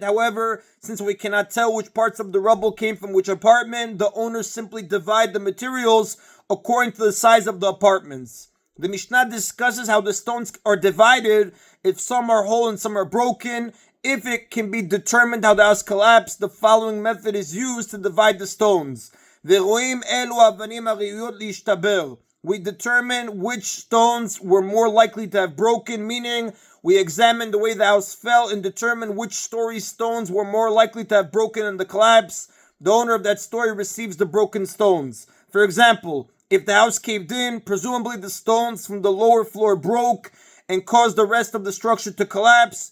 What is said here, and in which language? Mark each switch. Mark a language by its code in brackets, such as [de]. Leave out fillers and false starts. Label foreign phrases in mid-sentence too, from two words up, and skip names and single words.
[en] However, since we cannot tell which parts of the rubble came from which apartment, the owners simply divide the materials according to the size of the apartments. The Mishnah discusses how the stones are divided, if some are whole and some are broken. If it can be determined how the house collapsed, the following method is used to divide the stones. [he] Ve'roim elu avanim hariyot li'ishtaber. [en] We determine which stones were more likely to have broken, meaning we examine the way the house fell and determine which story stones were more likely to have broken in the collapse. The owner of that story receives the broken stones. For example, if the house caved in, presumably the stones from the lower floor broke and caused the rest of the structure to collapse.